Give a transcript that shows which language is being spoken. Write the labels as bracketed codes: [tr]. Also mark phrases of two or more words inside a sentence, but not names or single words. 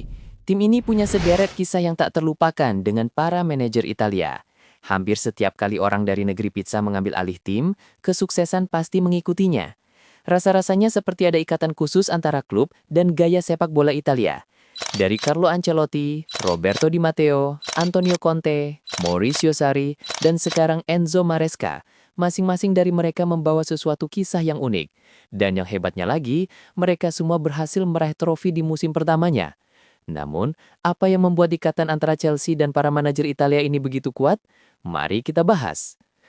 [id] Tim ini punya sederet kisah yang tak terlupakan dengan para manajer Italia. Hampir setiap kali orang dari negeri pizza mengambil alih tim, kesuksesan pasti mengikutinya. Rasa-rasanya seperti ada ikatan khusus antara klub dan gaya sepak bola Italia. Dari Carlo Ancelotti, Roberto Di Matteo, Antonio Conte, Maurizio Sarri, dan sekarang Enzo Maresca, masing-masing dari mereka membawa sesuatu kisah yang unik. Dan yang hebatnya lagi, mereka semua berhasil meraih trofi di musim pertamanya. Namun, apa yang membuat ikatan antara Chelsea dan para manajer Italia ini begitu kuat? Mari kita bahas.